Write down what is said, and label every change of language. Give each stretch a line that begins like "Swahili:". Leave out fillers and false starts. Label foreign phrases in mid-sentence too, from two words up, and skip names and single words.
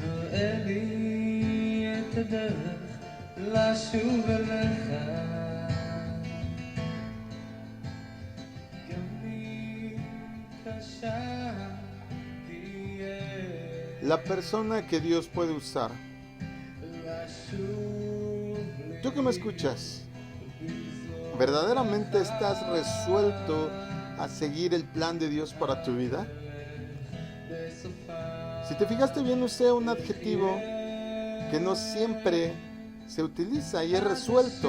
Hebrew: לי את הדרך לשוב אליך. גם לי קשה תהיה
Spanish: La persona que Dios puede usar. Tú que me escuchas, ¿verdaderamente estás resuelto a seguir el plan de Dios para tu vida? Si te fijaste bien, usé un adjetivo que no siempre se utiliza y es resuelto.